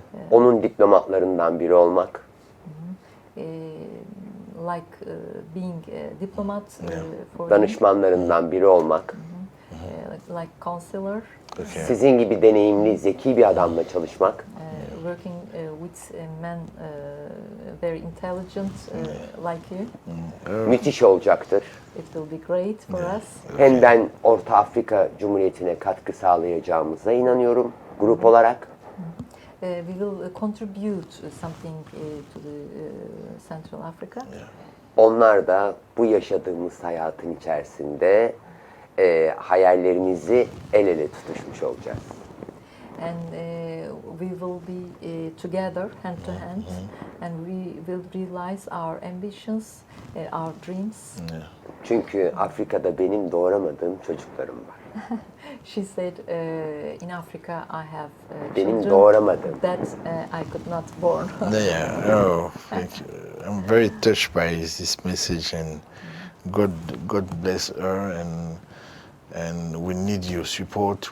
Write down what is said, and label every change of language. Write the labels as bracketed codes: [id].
[tr] onun diplomatlarından biri olmak, [en] like being a diplomat for him, [tr] danışmanlarından biri olmak, [en] like counselor, [tr] sizin gibi deneyimli, zeki bir adamla çalışmak, [en] working with men very intelligent like you. [tr] müthiş olacaktır. [en] It will be great for us. [tr] Hem ben Orta Afrika Cumhuriyeti'ne katkı sağlayacağımıza inanıyorum grup olarak. [en] We will contribute something to the Central Africa. [tr] Onlar da bu yaşadığımız hayatın içerisinde hayallerimizi el ele tutuşmuş olacağız. [en] And we will be together, hand to hand, and we will realize our ambitions, our dreams. Yeah. [tr] Çünkü Afrika'da benim doğuramadığım çocuklarım var. [en] She said, in Africa I have [tr] Benim [en] children [tr] doğuramadım. [en] that I could not born. Yeah, oh, thank you. I'm very touched by this message, and God bless her, and we need your support.